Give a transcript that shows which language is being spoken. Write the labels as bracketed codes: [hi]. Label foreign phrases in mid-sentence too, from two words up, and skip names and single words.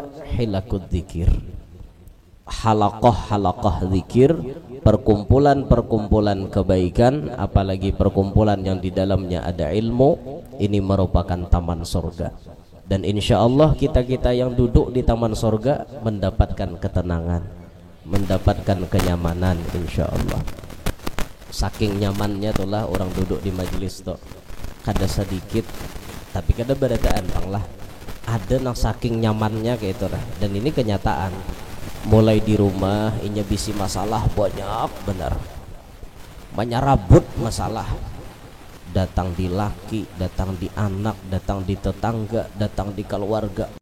[ar] حلق الذكر, [id] halaqah zikir, perkumpulan kebaikan, apalagi perkumpulan yang di dalamnya ada ilmu. Ini merupakan taman sorga. Dan [ar] إن شاء الله [id] kita-kita yang duduk di taman sorga mendapatkan ketenangan, mendapatkan kenyamanan [ar] إن شاء الله. [bjn] Saking nyamannya itulah orang duduk di majelis tuh, kada sedikit tapi kada berataan bang lah, ada nang saking nyamannya kayak itu lah. [id] Dan ini kenyataan. [bjn] Mulai di rumah inya bisi masalah banyak benar, menyerabut masalah, datang di laki, datang di anak, datang di tetangga, datang di keluarga.